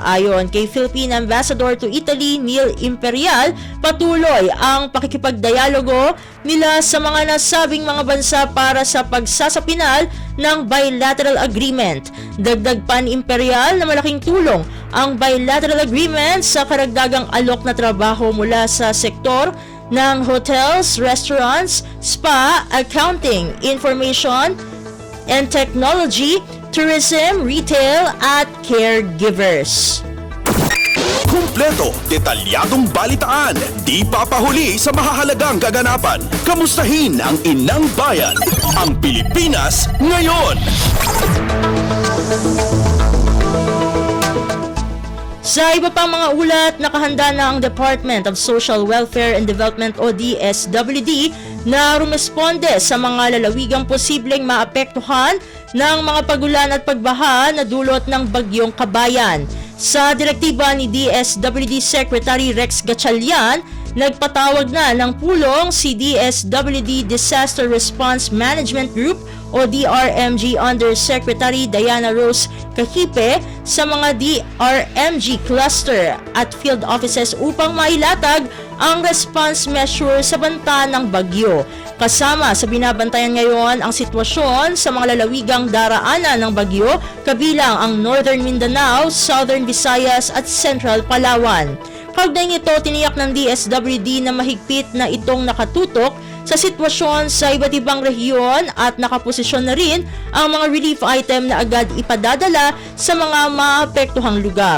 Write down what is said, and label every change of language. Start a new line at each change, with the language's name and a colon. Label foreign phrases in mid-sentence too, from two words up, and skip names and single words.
Filipino: Ayon kay
English: Philippine Ambassador to Italy,
Filipino: Neil Imperial, patuloy ang pakikipagdialogo nila sa mga nasabing mga bansa para sa pagsasapinal ng
English: bilateral agreement.
Filipino: Dagdag pa ni Imperial na malaking tulong ang
English: bilateral agreement
Filipino: sa karagdagang alok na trabaho mula sa sektor ng
English: hotels, restaurants, spa, accounting, information and technology, tourism, retail
Filipino: at caregivers. Kumpleto, detalyadong balitaan, di papahuli sa mahahalagang kaganapan. Kamustahin ang inang bayan, ang Pilipinas ngayon. Sa iba pang mga ulat, nakahanda na ang Department of Social Welfare and Development o DSWD na rumesponde sa mga lalawigang posibleng maapektuhan ng mga pagulan at pagbaha na dulot ng bagyong Kabayan. Sa direktiba ni DSWD Secretary Rex Gatchalian, nagpatawag na ng pulong si DSWD Disaster Response Management Group o DRMG Undersecretary Diana Rose Cahipe sa mga DRMG cluster at
English: field offices
Filipino: upang mailatag ang
English: response measure
Filipino: sa banta ng bagyo. Kasama sa binabantayan ngayon ang sitwasyon sa mga lalawigang daraanan ng bagyo, kabilang ang Northern Mindanao, Southern Visayas at Central Palawan. Kaugnay nito, tiniyak ng DSWD na mahigpit na itong nakatutok sa sitwasyon sa iba't ibang rehiyon at nakaposisyon na rin ang mga
English: relief item
Filipino: na agad ipadadala sa mga maapektuhang lugar.